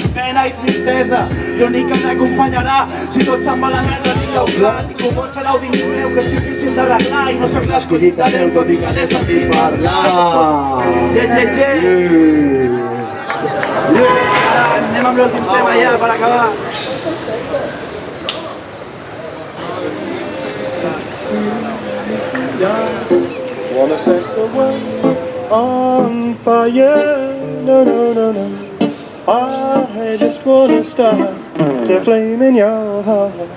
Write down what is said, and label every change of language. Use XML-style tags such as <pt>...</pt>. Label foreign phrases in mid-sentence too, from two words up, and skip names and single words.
<ca>Pena i tristesa, l'únic que m'acompanyarà. Si tot se'n va a la merda, tingueu clar. Ningú pot ser l'au dins meu, que és difícil d'arreglar. I no soc l'escollit de Déu, tot i que l'he sentit parlar. Anem amb l'últim tema ja, per acabar.</ca> <en>Wanna set the world on fire? No, no, no, no. I just wanna start the flame in your heart.</en>